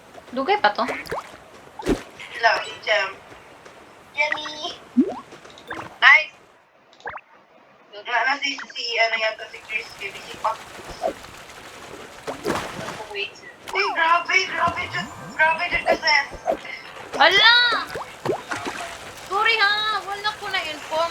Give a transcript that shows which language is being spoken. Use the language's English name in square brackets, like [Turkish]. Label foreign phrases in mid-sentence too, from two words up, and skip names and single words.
[Cebuano] Dugay pa to? [Filipino] Hello, si Jem. Jenny! Nice! Na si ano yata, si Chris, si Pop. Wait. Uy, grabe dyan kasi. Hala! [Cebuano] Sorry ha, wala ko na-inform.